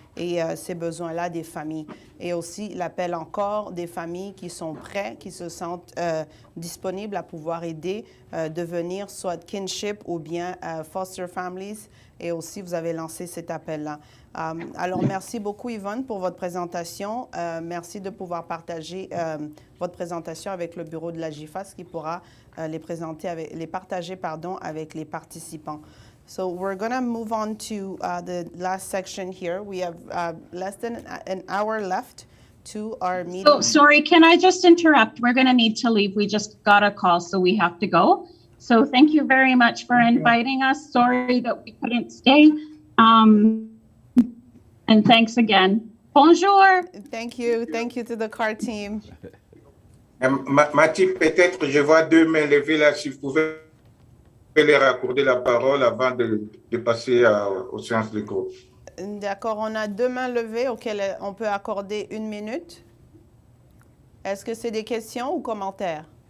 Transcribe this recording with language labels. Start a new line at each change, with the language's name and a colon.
French: et ces besoins-là des familles. Et aussi l'appel encore des familles qui sont prêtes, qui se sentent disponibles à pouvoir aider, devenir soit kinship ou bien foster families. Et aussi, vous avez lancé cet appel-là. Alors, merci beaucoup, Yvonne, pour votre présentation. Merci de pouvoir partager votre présentation avec le bureau de l'AJFAS qui pourra les partager avec les participants.
English: So we're going to move on to the last section here. We have less than an hour left to our meeting. Oh, sorry, can I just interrupt? We're going to need to leave. We just got a call, so we have to go. So thank you very much for inviting us. Sorry that we couldn't stay. And thanks again. Bonjour. Thank you. Thank you to the CAR team.
French: Mathie, peut-être je vois deux mains levées là, si vous pouvez leur accorder la parole avant de passer aux séances de groupe. D'accord, on a deux mains levées auxquelles on peut accorder 1 minute. Est-ce que c'est des questions ou commentaires?